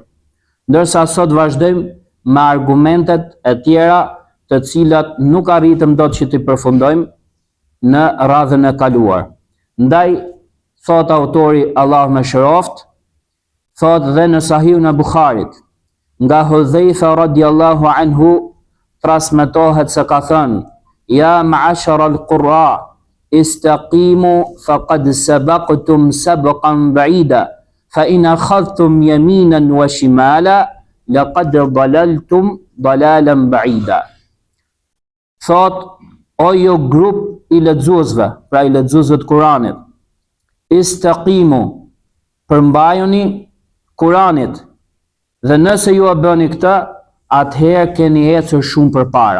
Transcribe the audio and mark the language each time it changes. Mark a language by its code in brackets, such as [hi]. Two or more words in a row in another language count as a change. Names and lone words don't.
[sq] Ndërsa sot vazhdojmë me argumentet e tjera të cilat nuk arritëm dot që t'i përfundojmë në radhën e kaluar. Ndaj, thot autori Allahu mëshiroft, thot dhe në Sahihun e Bukharit, nga Hudhaifa [ar] رضي الله عنه [sq] transmetohet se ka thënë: [ar] "يا معشر القراء استقيموا فقد سبقتم سبقا بعيدا فإن أخذتم يمينا وشمالا لقد ضللتم ضلالا بعيدا." [sq] Thot: "O ju grup i lexuesve, pra i lexuesve të Kuranit, istaqimu, përmbajuni Kuranit, dhe nëse ju e bëni këtë, atëherë keni ecur shumë përpara."